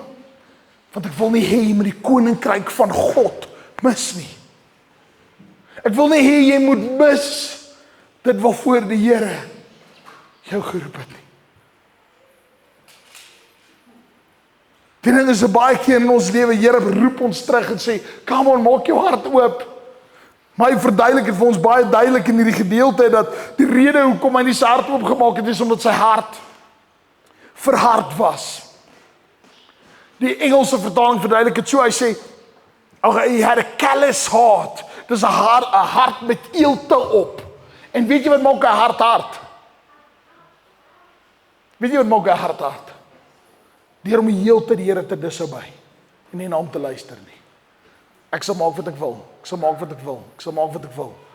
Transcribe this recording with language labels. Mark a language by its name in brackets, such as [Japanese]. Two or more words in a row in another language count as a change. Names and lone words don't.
[Afrikaans] Want ek wil nie hê jy moet die koninkryk van God mis nie. Ek wil nie hê jy moet mis dit waarvoor die Here jou geroep het nie. Die ding is baie keer in ons lewe, Here roep ons terug en sê, [English] come on, [Afrikaans] maak jou hart oop. Maar hy verduidelik het vir ons baie duidelik in hierdie gedeelte dat die rede hoekom hy nie sy hart oopgemaak het is omdat sy hart verhard was. Die Engelse vertaling verduidelik het so, hy sê, [English] he had a callous heart. [Afrikaans] Dis 'n hart met eelte op. En weet jy wat maak 'n hart hard? Weet jy wat maak 'n hart hard? Deur om die hele tyd die Here te disobey en nie na hom te luister nie. Ek sal maak wat ek wil. Ek sal maak wat ek wil. Ek sal maak wat ek wil.